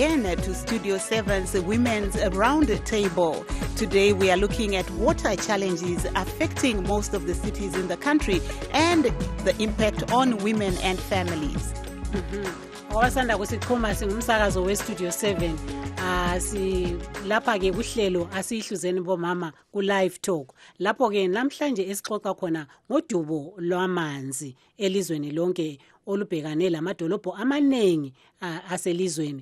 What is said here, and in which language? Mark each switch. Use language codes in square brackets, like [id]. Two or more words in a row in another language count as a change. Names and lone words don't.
[en] to Studio 7's Women's Roundtable. Today we are looking at water challenges affecting most of the cities in the country and the impact on women and families. [nd] Owasanda kusikhuma singumsakazo weStudio 7 lapha ke kuhlelo asihluzeni bomama ku [en] live talk. [nd] Lapho ke namhlanje esixoxa khona ngodubo lwamanzi elizweni lonke olubhekane lamadolobho amanengi aselizweni.